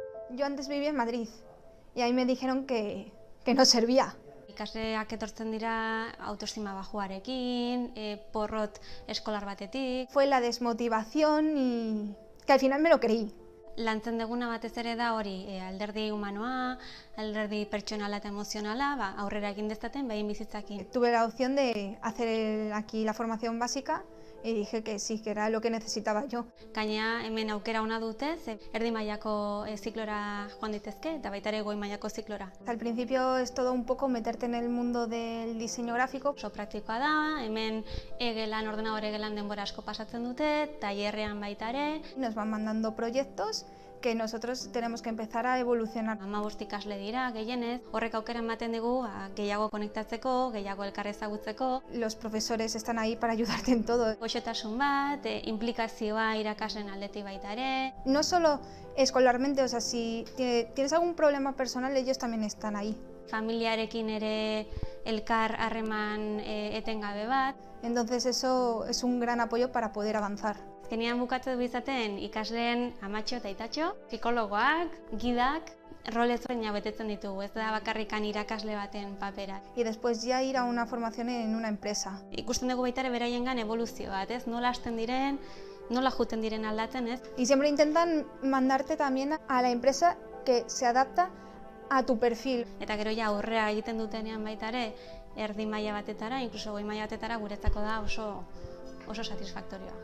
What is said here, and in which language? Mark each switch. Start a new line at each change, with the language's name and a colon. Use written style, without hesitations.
Spanish: Yo antes vivía en Madrid y ahí me dijeron que no servía.
Basque: Ikasleak etortzen dira autoestima bajuarekin, porrot eskolar batetik.
Spanish: Fue la desmotivación y que al final me lo creí.
Basque: Lantzen deguna batez ere da hori, alderdi humanoa, alderdi pertsonala eta emozionala, aurrera egin dezaten, behin bizitzakin.
Spanish: Tuve la opción de hacer aquí la formación básica y dije que sí, que era lo que necesitaba yo.
Basque: Gainera, hemen aukera ona dute, erdi mailako ziklora joan daitezke eta baita ere goi mailako ziklora.
Spanish: Al principio es todo un poco meterte en el mundo del diseño gráfico.
Basque: Oso praktikoa da, hemen egelan, ordenadore egelan denbora asko pasatzen dute, tailerrean baita ere.
Spanish: Nos van mandando proyectos que nosotros tenemos que empezar a evolucionar.
Basque: 15 ikasle dira, gehienez, horrek aukera ematen dugu gehiago konektatzeko, gehiago elkar ezagutzeko.
Spanish: Los profesores están ahí para ayudarte en todo.
Basque: Goxotasun bat, implikazioa irakasleen aldetik baita ere.
Spanish: No solo escolarmente, o sea, si tienes algún problema personal, ellos también están ahí.
Basque: Familiarekin ere elkar harreman etengabe bat.
Spanish: Entonces eso es un gran apoyo para poder avanzar.
Basque: Azkenean bukatu du izaten ikasleen amatxo eta aitatxo, psikologoak, gidak, rol ezberdinak betetzen ditugu, ez da bakarrikan irakasle baten papera.
Spanish: Y después ya ir a una formación en una empresa.
Basque: Ikusten dugu baita ere beraiengan eboluzio bat, ez? Nola hasten diren, Nola juten diren aldatzen, ez?
Spanish: Y siempre intentan mandarte también a la empresa que se adapta a tu perfil.
Basque: Eta gero ja aurrera egiten dutenean baita ere, erdi maila batetara, incluso goi maila batetara guretzako da oso satisfaktorioa.